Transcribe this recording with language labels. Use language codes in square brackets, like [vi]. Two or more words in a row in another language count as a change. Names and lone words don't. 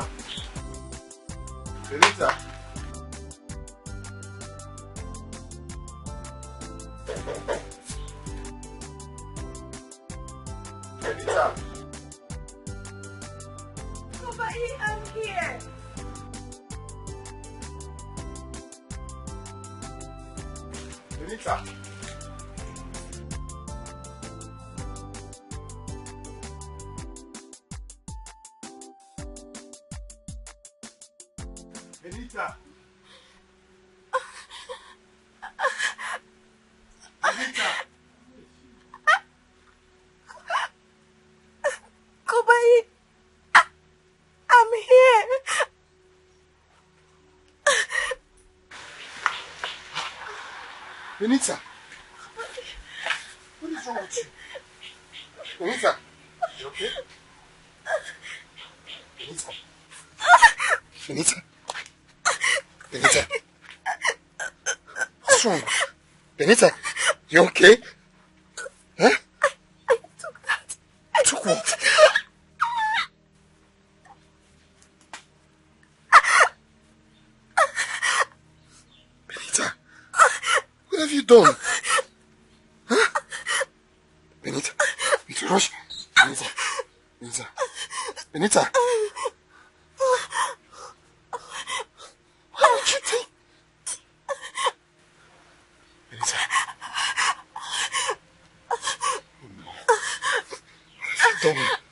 [en] Benita. Benita. Nobody, I'm here. Benita. Benita. Benita. Kubai, I'm here. Benita. What is wrong with you? Benita. You okay? Benita. Benita. Benita. What's wrong? Benita, you okay? Huh? I took that. I took what? Benita, what have you done? Huh? Benita, Benita, rush. Benita, Benita, Benita. How would you think? Benita. Oh no. What have you done?